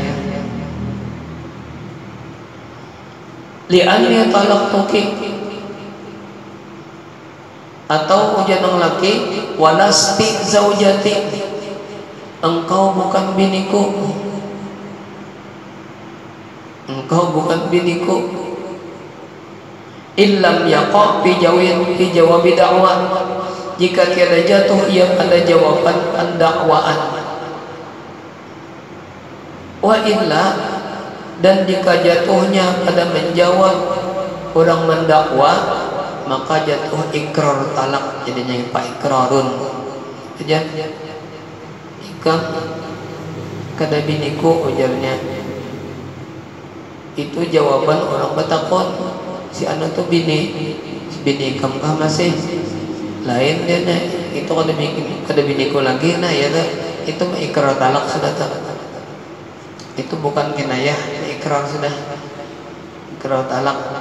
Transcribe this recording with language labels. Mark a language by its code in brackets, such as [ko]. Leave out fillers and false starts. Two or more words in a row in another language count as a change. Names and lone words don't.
[ar] لأني طلقتك, [bjn] Atau ujian yang laki, [ar] ولست زوجتي, [bjn] engkau bukan biniku, engkau bukan biniku. [ar] إن لم يقع في جواب دعوى, [bjn] jika tiada jatuh ia pada jawaban pendakwaan. [ar] وإلا, [bjn] dan jika jatuhnya pada menjawab orang mendakwa, maka jatuh ikrar talak, jadinya pak ikrarun aja. Ikam kada biniku ujarnya, itu jawaban orang bertakon, si anu tuh bini ikam kah masih lain dia nih, itu kada biniku lagi, nah ya itu ikrar talak sudah tak, itu bukan kinayah, ikrar sudah, ikrar talak.